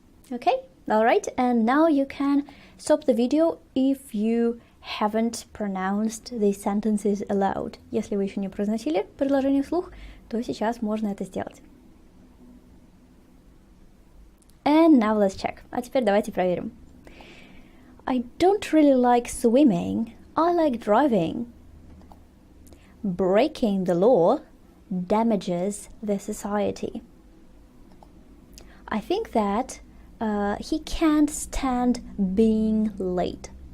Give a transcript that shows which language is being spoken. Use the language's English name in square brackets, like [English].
[English] Okay, all right, and now you can stop the video if you haven't pronounced these sentences aloud. [Russian] Если вы еще не произносили предложение вслух, то сейчас можно это сделать. [English] And now let's check. [Russian] А теперь давайте проверим. [English] I don't really like swimming. I like driving. Breaking the law damages the society. I think that he can't stand being late.